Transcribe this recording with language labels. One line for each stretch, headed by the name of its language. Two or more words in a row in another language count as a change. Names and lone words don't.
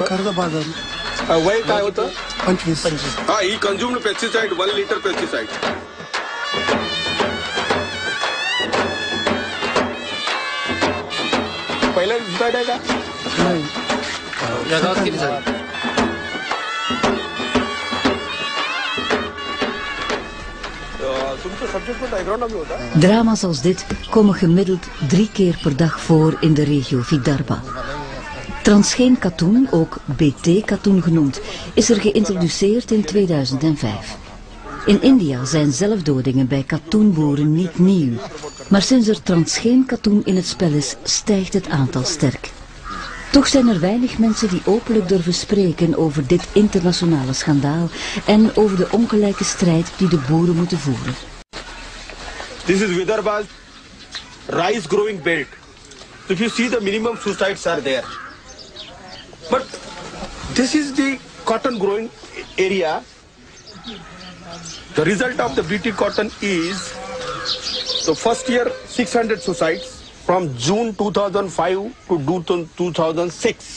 Marathi: कर्जबाजारी. वय काय होतं 25. हा
English: he consumed pesticide 1 liter pesticide
Marathi: पहिला डिसाइड आहे का नाही. या गावात किती झाली
Dutch: Drama's als dit komen gemiddeld 3 keer per dag voor in de regio Vidarbha. Transgeen katoen, ook BT-katoen genoemd, is er geïntroduceerd in 2005. In India zijn zelfdodingen bij katoenboeren niet nieuw, maar sinds er transgeen katoen in het spel is, stijgt het aantal sterk. Toch zijn er weinig mensen die openlijk durven spreken over dit internationale schandaal en over de ongelijke strijd die de boeren moeten voeren.
English: This is Vidarbha's rice growing belt. So if you see the minimum suicides are there. But this is the cotton growing area. The result of the Bt cotton is the first year 600 suicides from June 2005 to 2006.